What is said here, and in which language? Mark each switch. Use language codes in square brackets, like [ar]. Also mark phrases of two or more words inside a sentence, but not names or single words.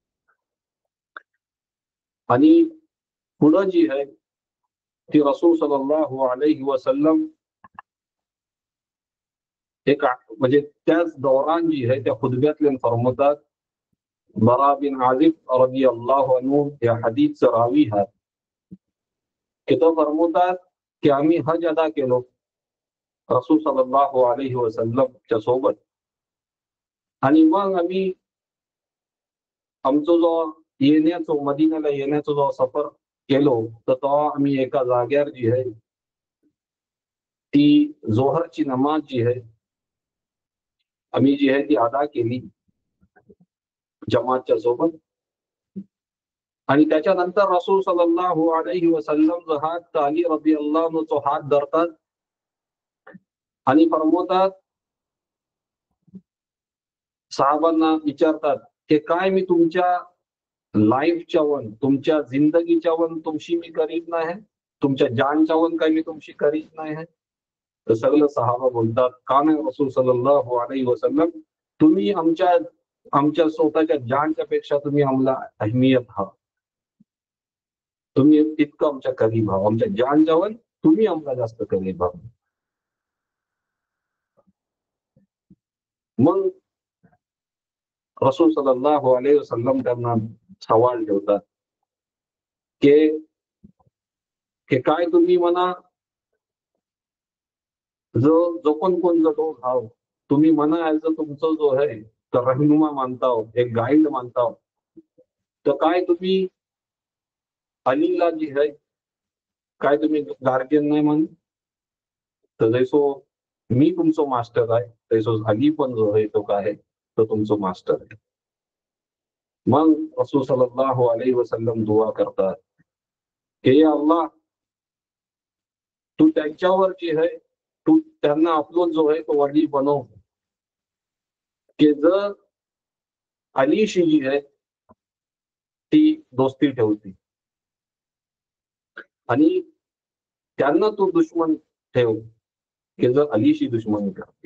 [mr] आणि पुढं जी आहे ती रसूल [ar] صلى الله عليه وسلم [mr] एक म्हणजे त्याच दौरान जी आहे त्या खुतब्यातले फरमतात बरा बिन आजिब [ar] رضي الله عنه [mr] या हदीसचा रावी आहे की तो फरमतात की आम्ही हज अदा केलो रसूल [ar] صلى الله عليه وسلم [mr] सोबत आणि मग आम्ही आमचा जो येण्याचा मदिनाला येण्याचा जो सफर केलो तर तो आम्ही एका जाग्यावर जी आहे ती जोहरची नमाज जी आहे आम्ही जी आहे ती अदा केली जमातच्या सोबत. आणि त्याच्यानंतर रसूल [ar] صلى الله عليه وسلم [mr] जो हात अली [ar] رضي الله عنه [mr] तो हात धरतात आणि फरमवतात साहेबांना विचारतात की काय मी तुमच्या लाईफच्या वन तुमच्या जिंदगीच्या वन तुमशी मी करीत नाही, तुमच्या जानच्या वन काही मी तुमशी करीत नाही. तर सगळं सहाबा बोलतात का नाही रसूल [ar] صلى الله عليه وسلم [mr] तुम्ही आमच्या आमच्या स्वतःच्या जानच्या पेक्षा तुम्ही आम्हाला अहमियत हा, तुम्ही तितकं आमच्या करीब व्हा, आमच्या जान जाऊन तुम्ही आम्हाला जास्त करीब व्हा. मग रसूल [ar] صلى الله عليه وسلم [mr] त्यांना सवाल ठेवतात की की काय तुम्ही म्हणा जो जो पण कोण जो हाव तुम्ही म्हणा ऍज तुमचं जो आहे तर रहनुमा मानता हो, एक गाईड मानता हो, तर काय तुम्ही अलीला जी आहे काय तुम्ही गार्जियन नाही म्हण, तर जैसो मी तुमचं मास्टर आहे तैसो अली पण जो आहे तो काय आहे तो तुमचं मास्टर आहे. मग रसूल [ar] صلى الله عليه وسلم [mr] दुआ करतात की [ar] يا الله [mr] तू त्यांच्यावर जी आहे तू त्यांना आपलं जो आहे तो वली बनव की जर अलीशी जी आहे ती दोस्ती ठेवती आणि त्यांना तू दुश्मन ठेव की जर अलीशी दुश्मनी करते.